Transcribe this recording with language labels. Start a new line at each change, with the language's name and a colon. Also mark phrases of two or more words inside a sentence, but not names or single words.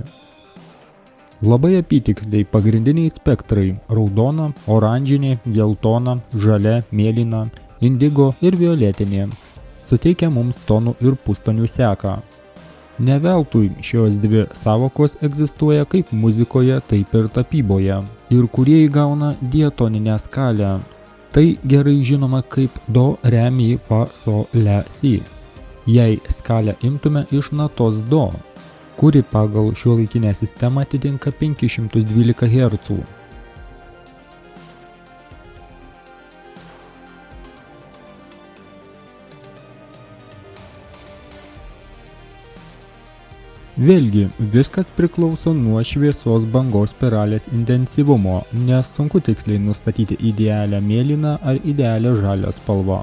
Lithuanian: Labai apytiksliai pagrindiniai spektrai – raudona, oranžinė, geltona, žalia, mėlyna, indigo ir violetinė – suteikia mums tonų ir pustonių seką. Ne veltui šios dvi sąvokos egzistuoja kaip muzikoje, taip ir tapyboje, ir kurie įgauna diatoninę skalę. Tai gerai žinoma kaip do, re, mi, fa, so, le, si. Jei skalę imtume iš natos do, kuri pagal šiuolaikinę sistemą atitinka 512 Hz. Vėlgi, viskas priklauso nuo šviesos bangos spiralės intensyvumo, nes sunku tiksliai nustatyti idealią mėlyną ar idealią žalią spalvą.